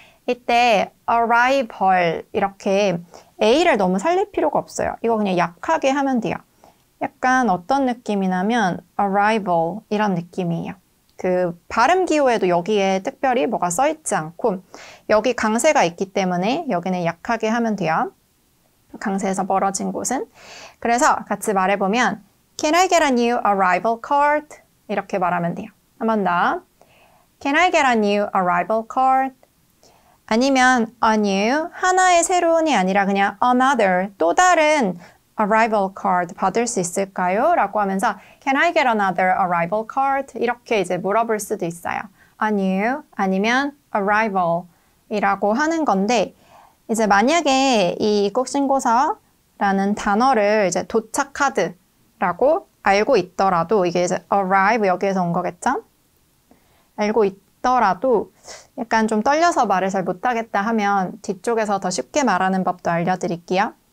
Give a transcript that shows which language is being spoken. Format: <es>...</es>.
<ko>이때 arrival 이렇게 A를 너무 살릴 필요가 없어요. 이거 그냥 약하게 하면 돼요. 약간 어떤 느낌이냐면 arrival 이런 느낌이에요. 그 발음 기호에도 여기에 특별히 뭐가 써있지 않고 여기 강세가 있기 때문에 여기는 약하게 하면 돼요. 강세에서 멀어진 곳은. 그래서 같이 말해보면</ko> <en>Can I get a new arrival card?</en> <ko>이렇게 말하면 돼요. 한 번 더.</ko> <en>Can I get a new arrival card?</en> <ko>아니면 a new, 하나의 새로운이 아니라 그냥 another, 또 다른 arrival card 받을 수 있을까요? 라고 하면서</ko> <en>Can I get another arrival card?</en> <ko>이렇게 이제 물어볼 수도 있어요.</ko> <en>A new</en> <ko>아니면</ko> <en>arrival</en> <ko>이라고 하는 건데, 이제 만약에 이 입국신고서라는 단어를 이제 도착하드라고 알고 있더라도, 이게 이제 arrive 여기에서 온 거겠죠? 알고 있더라도 약간 좀 떨려서 말을 잘 못하겠다 하면 뒤쪽에서 더 쉽게 말하는 법도 알려드릴게요.</ko>